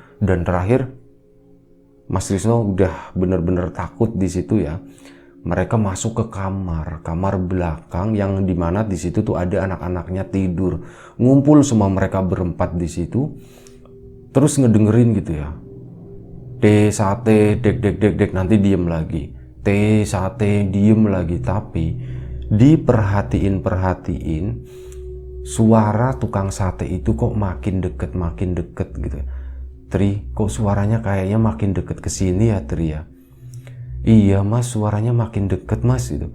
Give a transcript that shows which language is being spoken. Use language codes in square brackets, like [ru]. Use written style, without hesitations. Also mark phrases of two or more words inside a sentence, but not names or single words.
[id] Dan terakhir Mas Trisno udah bener-bener takut di situ ya. Mereka masuk ke kamar belakang yang dimana di situ tuh ada anak-anaknya tidur, ngumpul semua mereka berempat di situ, terus ngedengerin gitu ya, sate dek dek dek dek, nanti diem lagi, sate diem lagi. Tapi diperhatiin suara tukang sate itu kok makin deket gitu. Tri, kok suaranya kayaknya makin deket ke sini ya Tri ya. Iya mas, suaranya makin deket mas gitu.